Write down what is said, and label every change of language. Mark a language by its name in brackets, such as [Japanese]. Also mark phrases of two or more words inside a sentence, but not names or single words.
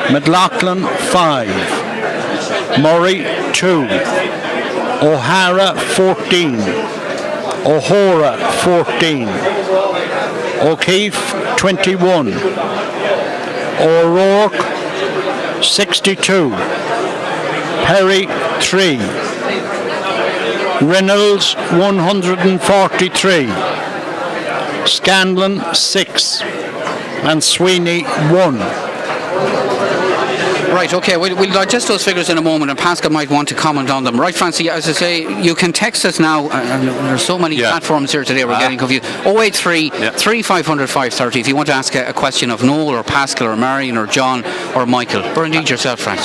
[English] McLaughlin 5, Murray 2, O'Hara 14, O'Hora 14, O'Keefe 21, O'Rourke 62, Perry 3, Reynolds 143, Scanlon 6, and Sweeney 1. Right, okay, we'll digest those figures in a moment, and Pascal might want to comment on them. Right, Francie, as I say, you can text us now. There's so many platforms here today, we're getting confused. 083 3500 530 if you want to ask a question of Noel or Pascal or Marion or John or Michael, or indeed yourself, Francie.